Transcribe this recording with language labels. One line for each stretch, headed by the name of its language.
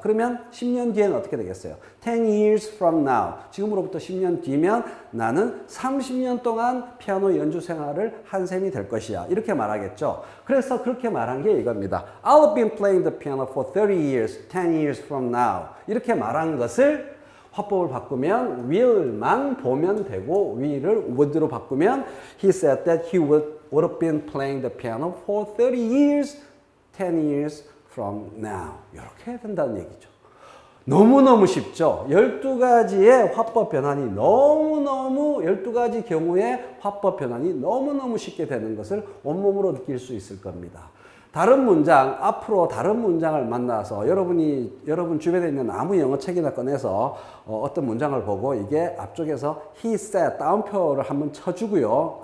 Korean: 그러면 10년 뒤에는 어떻게 되겠어요?
English: 10 years from now
Korean: 지금으로부터 10년 뒤면 나는 30년 동안 피아노 연주 생활을 한 셈이 될 것이야 이렇게 말하겠죠. 그래서 그렇게 말한 게 이겁니다.
English: I've been playing the piano for 30 years, 10 years from now
Korean: 이렇게 말한 것을 화법을 바꾸면
English: will만 보면 되고 will을 would로 바꾸면 he said that he would have been playing the piano for 30 years, 10 years from now.
Korean: 이렇게 된다는 얘기죠. 너무너무 쉽죠. 12가지의 화법 변환이 너무너무 12가지 경우의 화법 변환이 너무너무 쉽게 되는 것을 온몸으로 느낄 수 있을 겁니다. 다른 문장, 앞으로 다른 문장을 만나서 여러분 주변에 있는 아무 영어 책이나 꺼내서 어떤 문장을 보고 이게 앞쪽에서 he said 따옴표를 한번 쳐주고요.